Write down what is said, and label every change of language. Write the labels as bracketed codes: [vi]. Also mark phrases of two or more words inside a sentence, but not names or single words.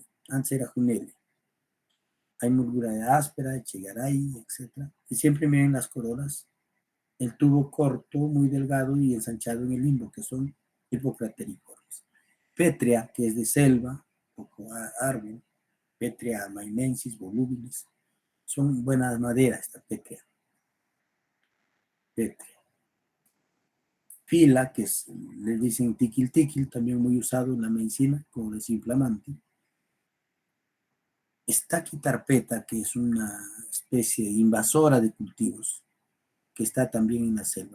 [es] Antes era Junelia. Hay Mulguraea áspera, Echegaray, etc. Y siempre miren las corolas. El tubo corto, muy delgado y ensanchado en el limbo, que son hipocrateriformes. Pétrea, que es de selva, poco árbol. Pétrea mainensis, volubilis. Son buenas maderas esta pétrea. Pétrea. Fila, que le dicen tiquil, también muy usado en la medicina como desinflamante. Estaquitarpeta, que es una especie invasora de cultivos, que está también en la selva.